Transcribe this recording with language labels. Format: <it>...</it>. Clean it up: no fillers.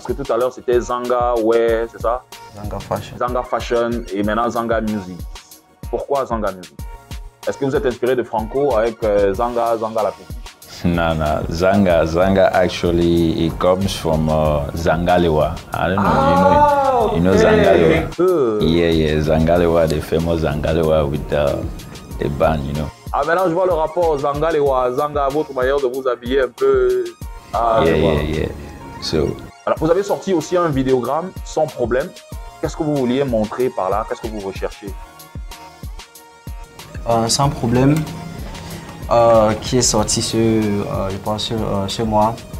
<fr>Parce que tout à l'heure, c'était Zanga Wear, c'est ça? Zanga Fashion. Zanga Fashion et maintenant Zanga Music. Pourquoi Zanga Music? Est-ce que vous êtes inspiré de Franco avec Zanga la petite?</fr> <en>No. Zanga actually it comes from Zangalewa. I don't know. You know Zangalewa? Yeah. Zangalewa, the famous Zangalewa with the band, you know.</en> <fr>Ah, maintenant je vois le rapport Zangalewa, Zanga, votre manière de vous habiller un peu. Ah,</fr> <en>Yeah. So.</en> <fr>Alors, vous avez sorti aussi un vidéogramme sans problème. Qu'est-ce que vous vouliez montrer par là? Qu'est-ce que vous recherchez? Sans problème, qui est sorti je pense chez moi.</fr>